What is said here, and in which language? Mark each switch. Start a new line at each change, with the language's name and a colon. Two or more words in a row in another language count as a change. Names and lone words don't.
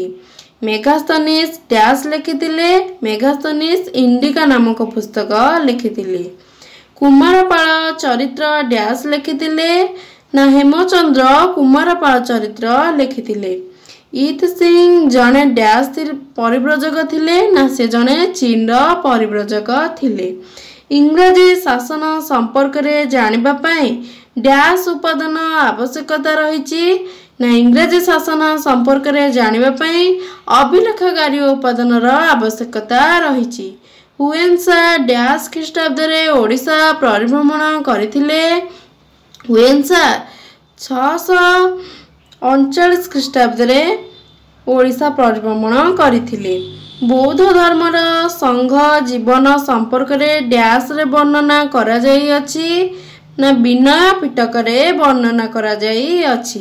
Odia: ମେଗାସ୍ଥନୀଜ ଡ୍ୟାସ୍ ଲେଖିଥିଲେ। ମେଗାସ୍ଥନୀଜ ଇଣ୍ଡିକା ନାମକ ପୁସ୍ତକ ଲେଖିଥିଲେ। କୁମାରପାଳ ଚରିତ୍ର ଡ୍ୟାସ୍ ଲେଖିଥିଲେ ନା ହେମଚନ୍ଦ୍ର କୁମାରପାଳ ଚରିତ୍ର ଲେଖିଥିଲେ। ଈତ ସିଂହ ଜଣେ ଡ୍ୟାସ୍ ପରିବ୍ରାଜକ ଥିଲେ ନା ସେ ଜଣେ ଚୀନ ପରିବ୍ରାଜକ ଥିଲେ। ଇଂରାଜୀ ଶାସନ ସମ୍ପର୍କ ରେ ଜାଣିବା ପାଇଁ ଡ୍ୟାସ୍ ଉପାଦାନ ଆବଶ୍ୟକତା ରହିଛି ନା ଇଂରାଜୀ ଶାସନ ସମ୍ପର୍କ ରେ ଜାଣିବା ପାଇଁ ଅଭିଲେଖାଗାରୀ ଉପାଦାନ ଆବଶ୍ୟକତା ରହିଛି। ହୁଏନ୍ସା ଡ୍ୟାସ୍ ଖ୍ରୀଷ୍ଟାବ୍ଦରେ ଓଡ଼ିଶା ପରିଭ୍ରମଣ କରିଥିଲେ। ହୁଏନ୍ସା 639 ଖ୍ରୀଷ୍ଟାବ୍ଦରେ ଓଡ଼ିଶା ପରିଭ୍ରମଣ କରିଥିଲେ। ବୌଦ୍ଧ ଧର୍ମର ସଂଘ ଜୀବନ ସମ୍ପର୍କରେ ଡ୍ୟାସ୍ରେ ବର୍ଣ୍ଣନା କରାଯାଇଅଛି ନା ବିନୟ ପିଟକରେ ବର୍ଣ୍ଣନା କରାଯାଇଅଛି।